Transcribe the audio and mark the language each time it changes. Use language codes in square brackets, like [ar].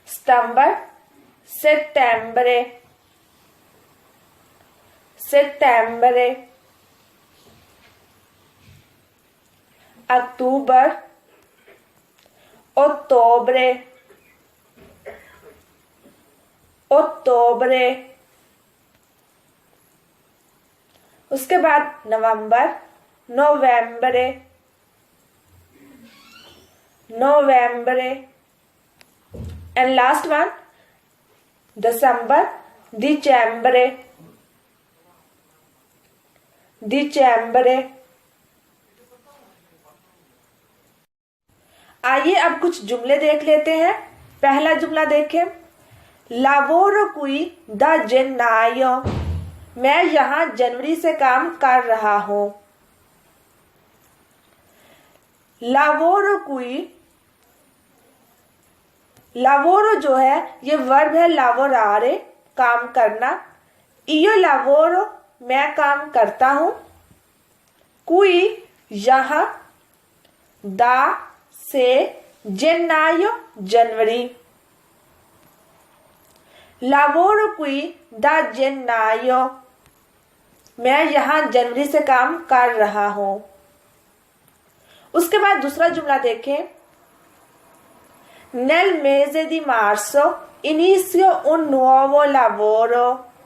[it] सितंबर, settembre, settembre। अक्टूबर, ottobre, ottobre। [hi] उसके बाद [it] नवंबर, नवंबरे, नवंबरे। [en] and last one [it] दिसंबर, दिसंबरे, दिसंबरे। [hi] आइए अब कुछ जुमले देख लेते हैं। पहला जुमला देखें, [it] lavoro qui da gennaio। [hi] मैं यहाँ जनवरी से काम कर रहा हूँ। [it] lavoro qui, [hi] lavoro जो है ये वर्ब है lavorare, काम करना। [it] io lavoro, [hi] मैं काम करता हूँ। qui, यहाँ। da, से। gennaio, जनवरी। [it] lavoro qui da gennaio, [hi] मैं यहाँ जनवरी से काम कर रहा हूँ। उसके बाद दूसरा जुमला देखें, [it] nel mese di marzo inizio un nuovo lavoro।